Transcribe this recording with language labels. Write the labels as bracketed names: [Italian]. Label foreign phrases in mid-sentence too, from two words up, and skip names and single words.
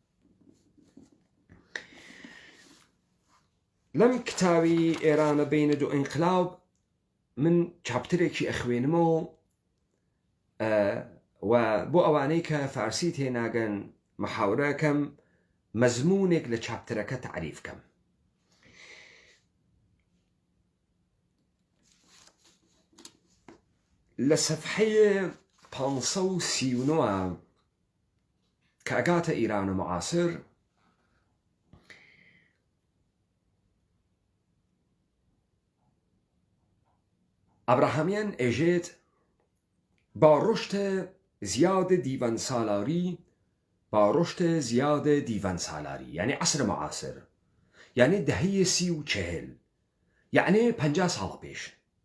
[Central Kurdish] لەم کتاوی ئێرانە بینە دوو ئینقلاب من چاپترێکی ئەخوێنمەوە و بۆ ئەوانەی کە فارسی تێناگەن محاورەکەم مەزمونێک لە چاپترەکە تعریف کەم. لە سەفحەیە 539 کە ئەگاتە ئیرانە معاصر [Persian] ئابراهامیان ئێژێت با رشد زیاد دیوان سالاری با رشد زیاد دیوان سالاری یعنی عصر معاصر یعنی دهه 30 و 40 یعنی 50 سال پیش